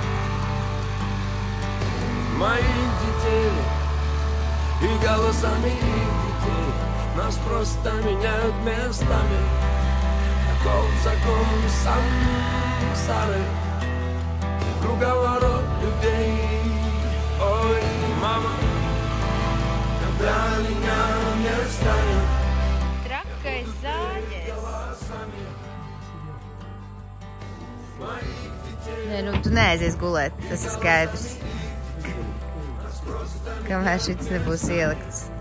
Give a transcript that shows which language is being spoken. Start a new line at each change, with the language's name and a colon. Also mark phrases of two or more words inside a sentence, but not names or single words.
Russian: моих детей и голосами их детей. Нас просто меняют местами, таков закон сансары и круговорот людей. Ой, мама,
Latvian: Trakais zāģēs. Nē, nu, tu neaizies gulēt, tas ir skaidrs. Kamēr šits nebūs ielikts.